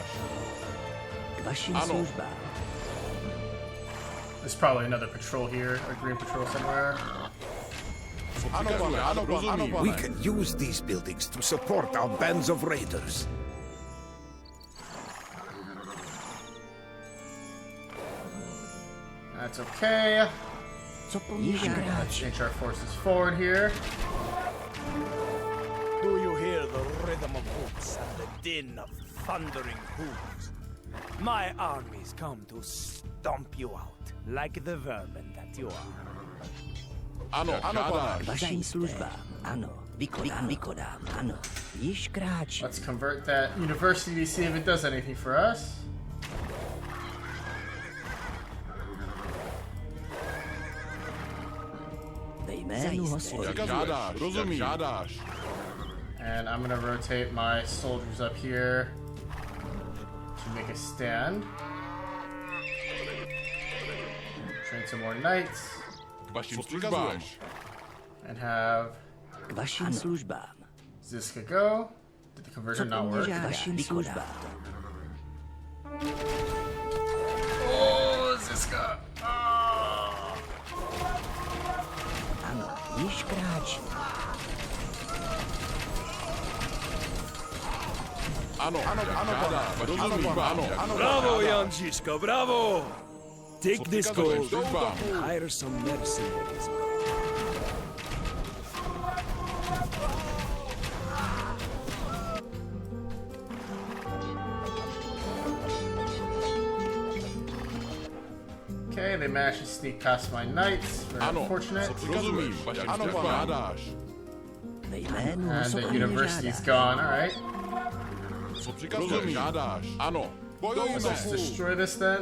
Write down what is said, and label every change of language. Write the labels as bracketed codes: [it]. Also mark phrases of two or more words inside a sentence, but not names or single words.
[cs] K vašim Ano. službám. [en] There's probably another patrol here, a green patrol somewhere. [cs] Co přikazuješ? Ano, rozumím. [en] We can use these buildings to support our bands of raiders. That's okay. [cs] Co po mně žádáš? [en] Let's inch our forces forward here. Do you hear the rhythm of hooves and the din of thundering hooves? My armies come to stomp you out, like the vermin that you are. [cs] Ano, žádáš. K vašim službám. Ano. Vykonám. Ano. Již kráčí. [en] Let's convert that university to see if it does anything for us. [cs] Ve jménu Hospodina. Jak žádáš, rozumím. Jak žádáš. [en] And I'm gonna rotate my soldiers up here to make a stand. Train some more knights. [cs] K vašim službám. [en] And have [cs] K vašim službám. [en] Zizka go. Did the [cs] Co [en] conversion [cs] po [en] not [cs] mně [en] work? [cs] žádáš, vašim službám. [en] Oh, Zizka! [cs] Ano, již kráčím. Ano, pane. Rozumím, ano. [en] Bravo, Jan Zizka, bravo! Take this gold [cs] Službám. [en] and hire some mercenaries. Okay, they managed to sneak past my knights. Very [cs] Ano, [en] unfortunate. [cs] rozumím. Ano, pane. Žádáš. Ve jménu [en] And the [cs] Hospodina [en] university's [cs] žádáš. [en] gone, alright. [cs] Co přikazuješ? Žádáš. Ano. Bojujeme. [en] Let's destroy this then.